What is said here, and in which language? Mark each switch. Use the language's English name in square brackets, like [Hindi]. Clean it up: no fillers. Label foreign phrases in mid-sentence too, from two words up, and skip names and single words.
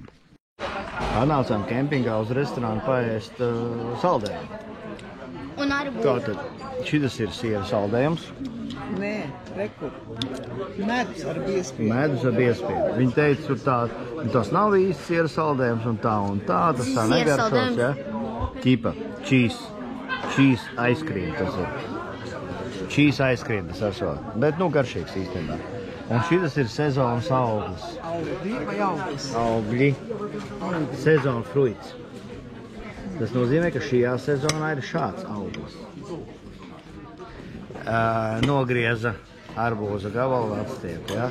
[Latvian] Nācām kempingā uz restorānu paēst saldējumu. Tātad, šitas ir siera saldējums. Nē, reku. Medus ar biespiedu. Medus ar biespiedu. Viņi teica, tur tā, tas nav īsti siera saldējums un tā, tas tā negaršos, ja? Ķipa, [English] cheese ice cream [Latvian] tas ir. [English] Cheese ice cream [Latvian] tas esot, bet nu garšīgs īstenībā. Un šitas ir sezonas auglis. Augļi vai auglis? Augļi. Sezona fruits. Tas nozīmē, ka šajā sezonā ir šāds auglis. Nogrieza arbūza gabalu atstieku, ja?